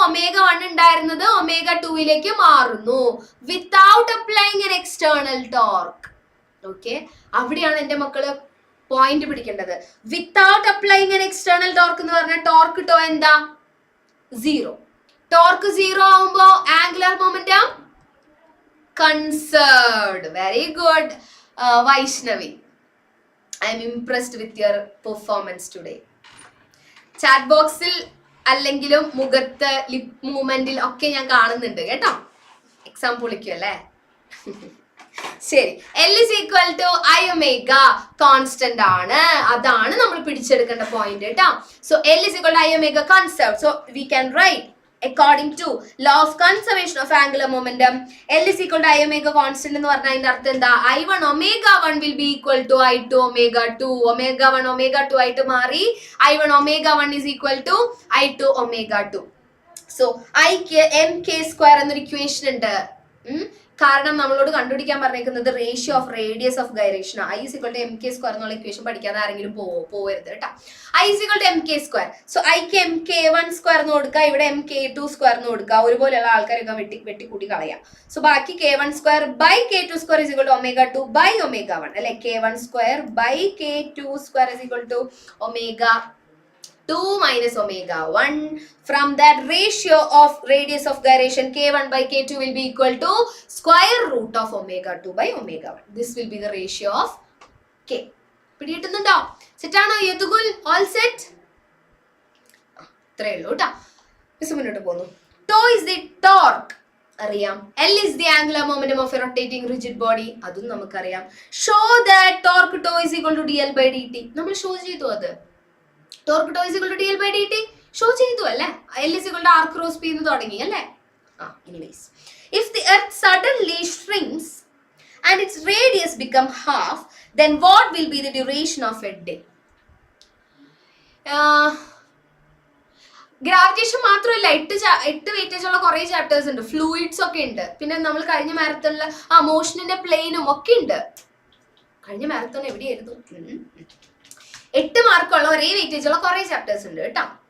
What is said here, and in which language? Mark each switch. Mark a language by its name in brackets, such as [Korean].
[English] omega 1 [Malayalam] ഉണ്ടായിരുന്നത് [English] omega 2 [Malayalam] മാറുന്നു [English] Without applying an external torque. [Malayalam] Okay, അവിടെയാണ് എന്റെ മക്കള് point പിടിക്കേണ്ടത്. [English] without applying an external torque [Malayalam] എന്ന് പറഞ്ഞാൽ ടോർക്ക് ടോ എന്താ? 0. ടോർക്ക് 0 ആവുമ്പോ angular momentum conserved. [English] Very good Vaishnavi. I'm impressed with your performance today. [Malayalam] Chat ബോക്സിൽ അല്ലെങ്കിലും മുഖത്ത് ലിപ് മൂവ്മെന്റിൽ ഒക്കെ ഞാൻ കാണുന്നുണ്ട് കേട്ടോ. എക്സാം പൊളിക്കും അല്ലേ? ശരി. [English] L is equal to I omega [Malayalam] constant ആണ്. അതാണ് നമ്മൾ പിടിച്ചെടുക്കേണ്ട പോയിന്റ് കേട്ടോ. [English] So L is equal to I omega conserved. So we can write according to law of conservation of angular momentum, L is equal to I omega constant [Malayalam] എന്ന് പറഞ്ഞാൽ അതിന്റെ അർത്ഥം എന്താ? [English] I1 omega 1 will be equal to I2 omega 2. omega 1 omega 2 [Malayalam] ആയിട്ട് മാറി. [English] I1 omega 1 is equal to I2 omega 2. [Malayalam] So ഐക്ക് mk square എന്നൊരു equation ഉണ്ട്. കാരണം നമ്മളോട് കണ്ടുപിടിക്കാൻ പറഞ്ഞേക്കുന്നത് ratio of radius of gyration. [English] I is equal to MK square [Malayalam] എന്നുള്ള ഇക്വേഷൻ പഠിക്കാതെ ആരെങ്കിലും പോവരുത് കേട്ടോ. [English] I is equal to MK square. [Malayalam] So ഐക്ക് MK1 സ്ക്വയർ എന്ന് കൊടുക്കുക, ഇവിടെ MK2 സ്ക്വയർ എന്ന് കൊടുക്കുക. ഒരുപോലെയുള്ള ആൾക്കാരൊക്കെ വെട്ടിക്കൂട്ടി കളയാം. സോ ബാക്കി [English] K1 square by K2 square is equal to omega 2 by omega 1 [Malayalam] അല്ലെ. [English] K1 square by K2 square is equal to omega 2 minus omega 1. From that ratio of radius of gyration K1 by K2 will be equal to square root of omega 2 by omega 1. This will be the ratio of K. [Malayalam] പിടികിട്ടുന്നുണ്ടോ? Set ആണോ യദുകുൽ? All set? ഇത്രയേ ഉള്ളൂ കേട്ടോ. Miss മുന്നോട്ട് പോകുന്നു. [English] Tau is the torque. [Malayalam] അറിയാം. [English] L is the angular momentum of a rotating rigid body, [Malayalam] അതും നമുക്കറിയാം. [English] Show that torque tau is equal to dl by dt, [Malayalam] നമ്മൾ ഷോ ചെയ്തു. [English] അത് torque tau is equal to dl by dt [Malayalam] show ചെയ്തു അല്ലേ. [English] L is equal to r cross p [Malayalam] എന്ന് തുടങ്ങി അല്ലേ. [English] Anyways, if the earth suddenly shrinks and its radius become half, then what will be the duration of a day? [Malayalam] Gravitation മാത്രമല്ല, 8 weightage ഉള്ള കുറെ chapters ഉണ്ട്, fluids ഒക്കെ ഉണ്ട്. പിന്നെ നമ്മൾ കഴിഞ്ഞ മാരത്തോണില് മോഷനിന്റെ പ്ലെയിനും ഒക്കെ ഉണ്ട്. കഴിഞ്ഞ മാരത്തോൺ എവിടെയായിരുന്നു? 8 മാർക്കുള്ള ഒരേ വെയിറ്റേജ് ഉള്ള കുറെ ചാപ്റ്റേഴ്സ് ഉണ്ട് കേട്ടോ.